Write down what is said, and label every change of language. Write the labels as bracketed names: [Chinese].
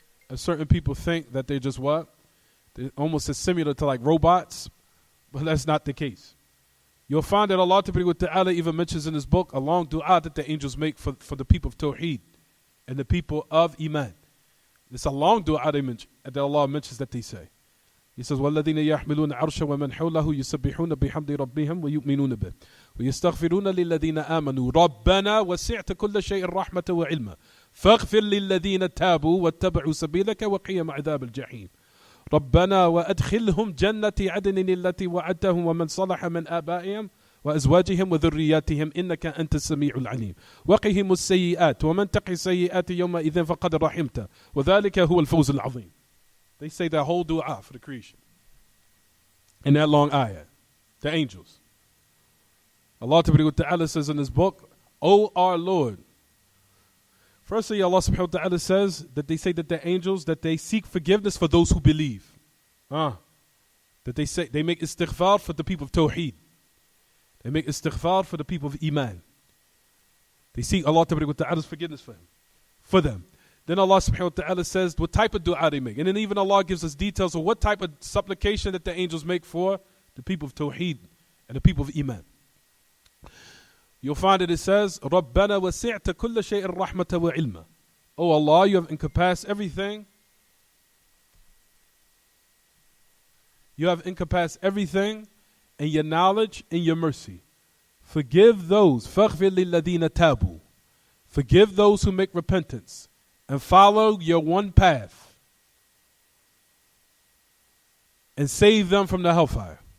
[English] As certain people think that they're just what? They're almost as similar to like robots. But that's not the case. You'll find that Allah Ta'ala even mentions in his book a long dua that the angels make for the people of Tawheed and the people of Iman. It's a long dua they mention, that Allah mentions that they say. He says, [Arabic] وَالَّذِينَ يَحْمِلُونَ عَرْشَ وَمَنْ حَوْلَهُ يُسَبِّحُونَ بِحَمْدِ رَبِّهِمْ وَيُؤْمِنُونَ بِهِ وَيَسْتَغْفِرُونَ لِلَّذِينَ آمَنُوا رَبَّنَا وَسِعْتَ كُلَّ شَيْءٍ رَحْمَةً وَعِلْمًا فاغفر للذين تابوا واتبعوا سبيلك وقهم عذاب الجحيم ربنا وأدخلهم جنة عدن التي وعدتهم ومن صلح من آبائهم وأزواجهم وذرياتهم إنك أنت السميع العليم وقهم السيئات ومن تقي السيئات يومئذ فقد رحمته وذلك هو الفوز العظيم. [English] They say that whole dua for the creation in that long ayah. The angels. Allah Ta'ala says in his book, O our Lord. Firstly, Allah subhanahu wa ta'ala says that they say that the angels, that they seek forgiveness for those who believe. That they make istighfar for the people of Tawheed. They make istighfar for the people of Iman. They seek Allah ta'ala's forgiveness for them. Then Allah subhanahu wa ta'ala says what type of dua they make. And then even Allah gives us details of what type of supplication that the angels make for the people of Tawheed and the people of Iman. You'll find that it says, [Arabic] رَبَّنَا وَسِعْتَ كُلَّ شَيْءٍ رَحْمَةً وَعِلْمًا. [English] Oh Allah, you have encompassed everything You have encompassed everything in your knowledge and your mercy. Forgive those. [Arabic] فَاغْفِرْ لِلَّذِينَ تَابُوا. [English] Forgive those who make repentance and follow your one path and save them from the hellfire.